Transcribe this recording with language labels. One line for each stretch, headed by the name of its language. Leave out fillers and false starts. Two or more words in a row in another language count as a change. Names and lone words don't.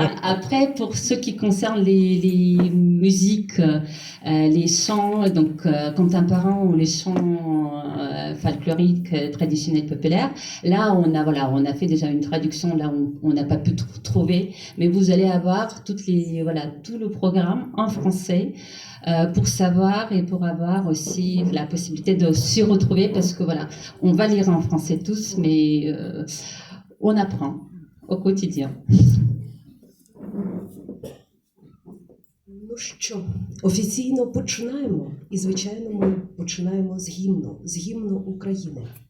French: Après, pour ce qui concerne les musiques, les chants, donc, contemporains ou les chants folkloriques, traditionnels, populaires, là, on a fait déjà une traduction, là on n'a pas pu trouver, mais vous allez avoir tout le programme en français pour savoir et pour avoir aussi la possibilité de s'y retrouver, parce que voilà, on va lire en français tous, mais on apprend au quotidien.
Ukrainian: Ну що, офіційно починаємо, і звичайно ми починаємо з гімну України.